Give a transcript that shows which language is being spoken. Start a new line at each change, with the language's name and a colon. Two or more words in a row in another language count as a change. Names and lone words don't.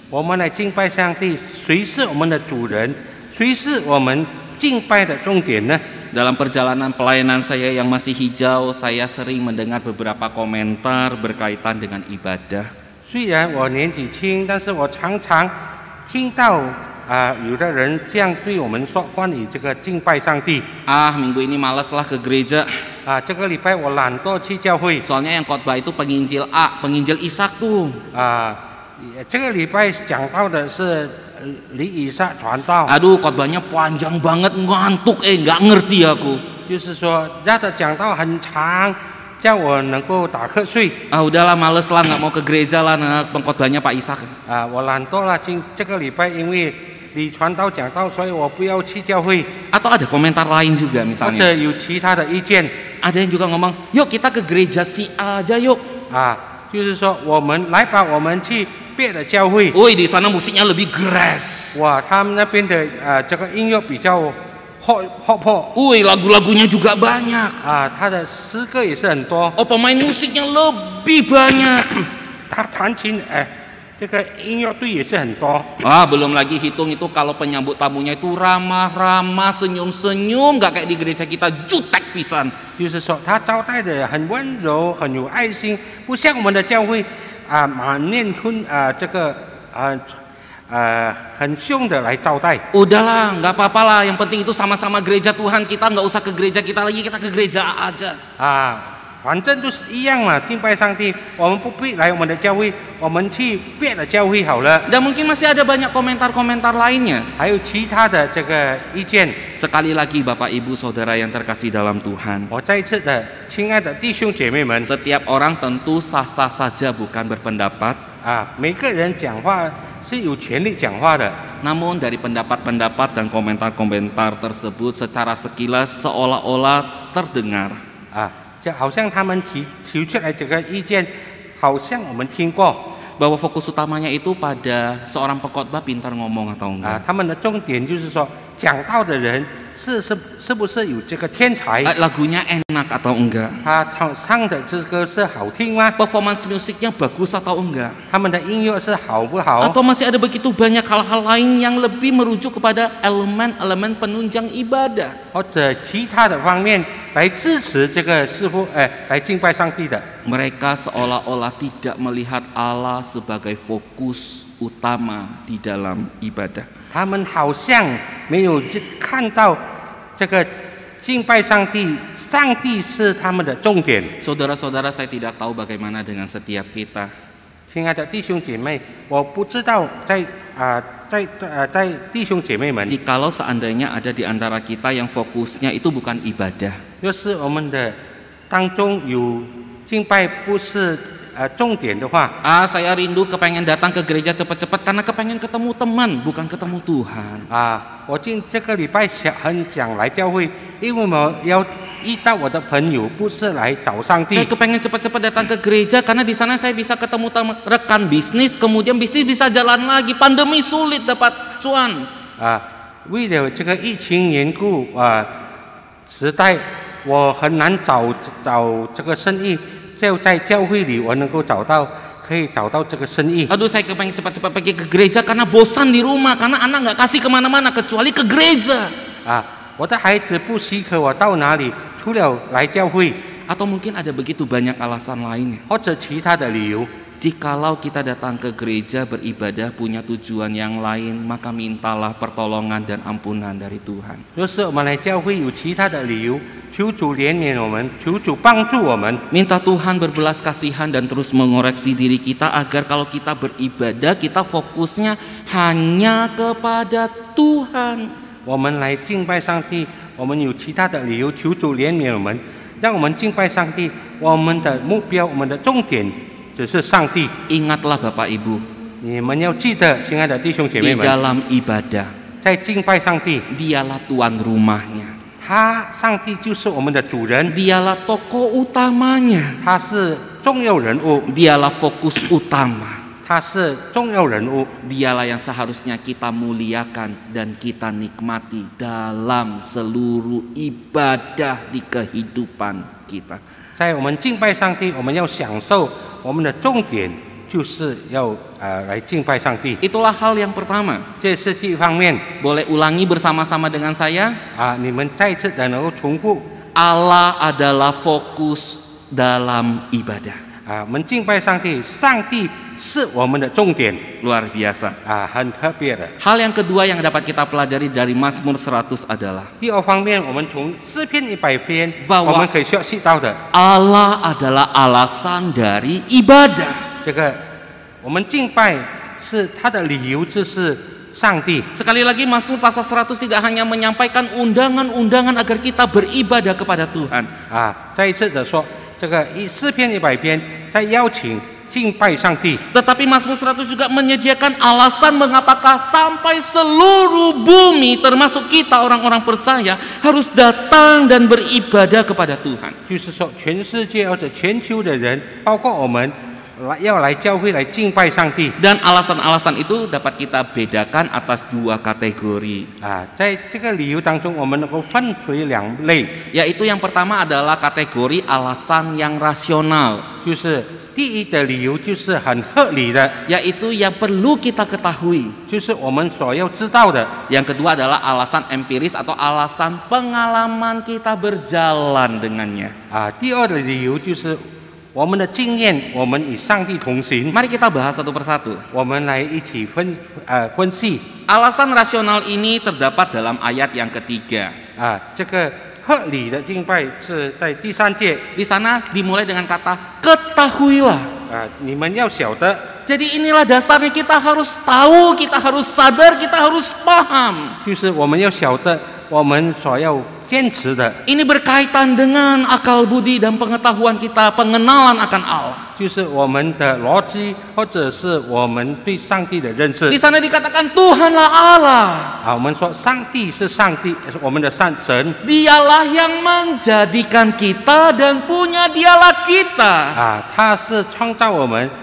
Chinese: 我们来敬拜上帝，谁是我们的主人？谁是我们敬拜的重点呢？
Indonesian: Dalam perjalanan pelayanan saya yang masih hijau, saya sering mendengar beberapa komentar berkaitan dengan ibadah.
Chinese: 虽然我年纪轻，但是我常常听到有的人这样对我们说，关于这个敬拜上帝。
Indonesian: Minggu ini malas lah ke gereja.
Chinese: 这个礼拜我懒惰去教会。
Indonesian: Soalnya yang khotbah itu penginjil A, penginjil Ishak tuh.
Chinese: 这个礼拜讲到的是李以撒传道。
Indonesian: Aduh, khotbahnya panjang banget, ngantuk nggak ngerti aku.
Chinese: 就是说，他的讲道很长，叫我能够打瞌睡。
Indonesian: Udahlah, males lah, nggak mau ke gereja lah, pengkhotbahnya Pak Ishak.
Chinese: 我懒惰了，这个礼拜因为你传道讲道，所以我不要去教会。
Indonesian: Atau ada komentar lain juga
Chinese: 或
Indonesian: misalnya.
Chinese: 者有其他的意见。
Indonesian: Ada yang juga ngomong, yuk kita ke gereja si A aja yuk.
Chinese: 就是说我们来吧，我们去别的教会。
Indonesian: Woi, di sana musiknya lebih keras.
Chinese: 哇，他们那边的这个音乐比较活泼。
Indonesian: Woi, lagu-lagunya juga banyak.
Chinese: 他的诗歌也是很多。
Indonesian: Oh, pemain musiknya lebih banyak.
Chinese: 他弹琴，这个音乐队也是很多。
Indonesian: Belum lagi hitung itu kalau penyambut tamunya itu ramah-ramah, senyum-senyum, nggak kayak di gereja kita jutek pisan.
Chinese: 就是说，他招待的很温柔，很有爱心，不像我们的教会满面春这个很凶的来招待。
Indonesian: Udahlah, nggak apa-apa lah. Yang penting itu sama-sama gereja Tuhan, kita nggak usah ke gereja kita lagi, kita ke gereja A aja.
Chinese: 反正都是一样嘛，敬拜上帝，我们不必来我们的教会，我们去别的教会好了。
Indonesian: Dan mungkin masih ada banyak komentar-komentar lainnya.
Chinese: 还有其他的这个意见。
Indonesian: Sekali lagi Bapak Ibu Saudara yang terkasih dalam Tuhan,
Chinese: 我再一次的，亲爱的弟兄姐妹们，
Indonesian: setiap orang tentu sah-sah saja bukan berpendapat.
Chinese: 每个人讲话是有权利讲话的。
Indonesian: Namun dari pendapat-pendapat dan komentar-komentar tersebut secara sekilas seolah-olah terdengar.
Chinese: 就好像他们提出来这个意见，好像我们听过。
Indonesian: Bahwa fokus utamanya itu pada seorang pengkhotbah pintar ngomong atau enggak.
Chinese: 他们的重点就是说，讲道的人是不是有这个天才？
Indonesian: Lagunya enak atau enggak?
Chinese: 他唱的这歌是好听吗？
Indonesian: Performance musiknya bagus atau enggak?
Chinese: 他们的音乐是好不好？
Indonesian: Atau masih ada begitu banyak hal-hal lain yang lebih merujuk kepada elemen-elemen penunjang ibadah?
Chinese: 或者其他的方面来支持这个师傅，来敬拜上帝的。
Indonesian: Mereka seolah-olah tidak melihat Allah sebagai fokus utama di dalam ibadah.
Chinese: 他们好像没有看到这个敬拜上帝，上帝是他们的重点。
Indonesian: Saudara-saudara, saya tidak tahu bagaimana dengan setiap kita.
Chinese: 亲爱的弟兄姐妹，我不知道在弟兄姐妹们，
Indonesian: Jikalau seandainya ada di antara kita yang fokusnya itu bukan ibadah,
Chinese: 就是我们的当中有敬拜不是重点的话，
Indonesian: saya rindu kepengen datang ke gereja cepat-cepat karena kepengen ketemu teman, bukan ketemu Tuhan.
Chinese: 我这个礼拜很想来教会，因为我要遇到我的朋友，不是来找上帝。
Indonesian: Saya kepengen cepat-cepat datang ke gereja karena di sana saya bisa ketemu rekan bisnis, kemudian bisnis bisa jalan lagi. Pandemi sulit dapat cuan.
Chinese: 为了这个疫情缘故，时代我很难找这个生意，就在教会里我能够可以找到这个生意。
Indonesian: Aduh, saya kepengen cepat-cepat pergi ke gereja karena bosan di rumah, karena anak nggak kasih kemana-mana kecuali ke gereja.
Chinese: 我的孩子不许可我到哪里，除了来教会。
Indonesian: Atau mungkin ada begitu banyak alasan lainnya.
Chinese: 或者其他的理由。
Indonesian: Jikalau kita datang ke gereja beribadah punya tujuan yang lain, maka mintalah pertolongan dan ampunan dari Tuhan.
Chinese: 若是我们来教会有其他的理由，求主怜悯我们，求主帮助我们。
Indonesian: Minta Tuhan berbelas kasihan dan terus mengoreksi diri kita agar kalau kita beribadah kita fokusnya hanya kepada Tuhan.
Chinese: 我们来敬拜上帝，我们有其他的理由，求主怜悯我们，让我们敬拜上帝。我们的目标，我们的重点只是上帝。
Indonesian: Ingatlah Bapak Ibu,
Chinese: 你们要记得，亲爱的弟兄姐
Indonesian: di
Chinese: 妹们，
Indonesian: dalam ibadah
Chinese: 在敬拜上帝，
Indonesian: Dialah tuan rumahnya,
Chinese: 上帝就是我们的主人，
Indonesian: Dialah tokoh utamanya,
Chinese: 他是重要人物，
Indonesian: Dialah fokus utama.
Chinese: 他是重要人物，
Indonesian: Dialah yang seharusnya kita muliakan dan kita nikmati dalam seluruh ibadah di kehidupan kita.
Chinese: 在我们敬拜上帝，我们要享受，我们的重点就是要来敬拜上帝。
Indonesian: Itulah hal yang pertama.
Chinese: 这是第一方面。
Indonesian: Boleh ulangi bersama-sama dengan saya?
Chinese: 你们再次的能够重复。
Indonesian: Allah adalah fokus dalam ibadah.
Chinese: 我们敬拜上帝，上帝是我们的重点。
Indonesian: Luar biasa.
Chinese: 很特别的。
Indonesian: Hal yang kedua yang dapat kita pelajari dari Mazmur 100 adalah
Chinese: 第二方面，我们从诗篇100篇，
Indonesian: bahwa
Chinese: 我们可以学习到的，
Indonesian: Allah adalah alasan dari ibadah.
Chinese: 这个我们敬拜是它的理由就是上帝。
Indonesian: Sekali lagi Mazmur pasal 100 tidak hanya menyampaikan undangan-undangan agar kita beribadah kepada Tuhan.
Chinese: 再一次的说，这个诗篇100篇在邀请敬拜上帝。
Indonesian: Tetapi Mazmur 100 juga menyediakan alasan mengapakah sampai seluruh bumi termasuk kita orang-orang percaya harus datang dan beribadah kepada Tuhan.
Chinese: 就是说，全世界或者全球的人，包括我们，要来教会来敬拜上帝。
Indonesian: Dan alasan-alasan itu dapat kita bedakan atas dua kategori.
Chinese: 在这个理由当中，我们能够分为两类，
Indonesian: Yaitu yang pertama adalah kategori alasan yang rasional.
Chinese: 就是第一的理由就是很合理的，
Indonesian: Yaitu yang perlu kita ketahui.
Chinese: 就是我们所要知道的。
Indonesian: Yang kedua adalah alasan empiris atau alasan pengalaman kita berjalan dengannya.
Chinese: 第二的理由就是我们的经验，我们与上帝同行。
Indonesian: Mari kita bahas satu persatu.
Chinese: 我们来一起分析。
Indonesian: Alasan rasional ini terdapat dalam ayat yang ketiga.
Chinese: 这个合理的敬拜是在第3节。
Indonesian: Di sana dimulai dengan kata ketahuilah.
Chinese: 你们要晓得。
Indonesian: Jadi inilah dasarnya kita harus tahu, kita harus sadar, kita harus paham.
Chinese: 就是我们要晓得，我们所要坚持的。
Indonesian: Ini berkaitan dengan akal budi dan pengetahuan kita, pengenalan akan Allah.
Chinese: 就是我们的逻辑，或者是我们对上帝的认识。
Indonesian: Di sana dikatakan Tuhanlah Allah.
Chinese: 我们说上帝是上帝，我们的神。
Indonesian: Dialah yang menjadikan kita dan punya Dialah kita.